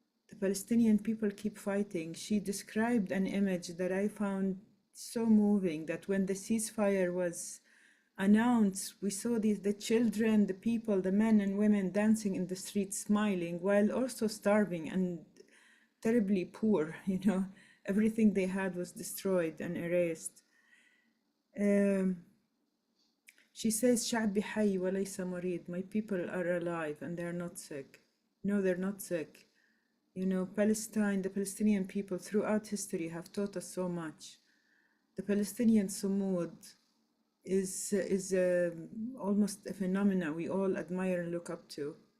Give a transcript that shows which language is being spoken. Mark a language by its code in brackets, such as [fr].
[en] The Palestinian people keep fighting. She described an image that I found so moving, that when the ceasefire was announced, we saw the children, the people, the men and women dancing in the streets, smiling, while also starving and terribly poor. You know, everything they had was destroyed and erased. She says, [ar] "شعبي حي وليس مريض." [en] My people are alive and they're not sick. No, they're not sick. You know, Palestine, the Palestinian people throughout history have taught us so much. The Palestinian Sumud is almost a phenomenon we all admire and look up to.